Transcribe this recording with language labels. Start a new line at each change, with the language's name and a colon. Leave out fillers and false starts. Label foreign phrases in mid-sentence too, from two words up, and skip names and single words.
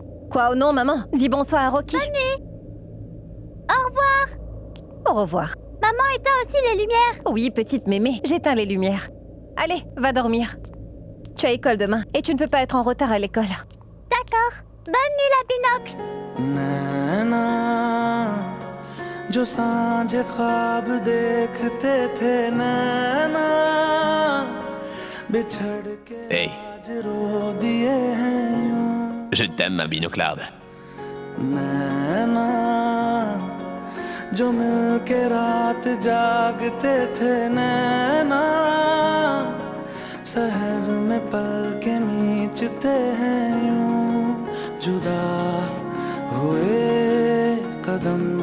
French: Quoi, oh non, maman? Dis bonsoir à Rocky. Bonne nuit! Au revoir! Au revoir. Maman éteint aussi les lumières! Oui, petite mémé, j'éteins les lumières. Allez, va dormir. Tu as école demain et tu ne peux pas être en retard à l'école. D'accord. Bonne nuit, la binocle!
Hindi: जो सांझ ख्वाब देखते थे नैना बिछड़ के Hey, आज रो दिए हैं यूं
French: je t'aime, ma binoclarde.
Hindi: नैना जो मिलके रात जागते थे नैना सहर में पल के मीचते हैं यूं जुदा हुए कदम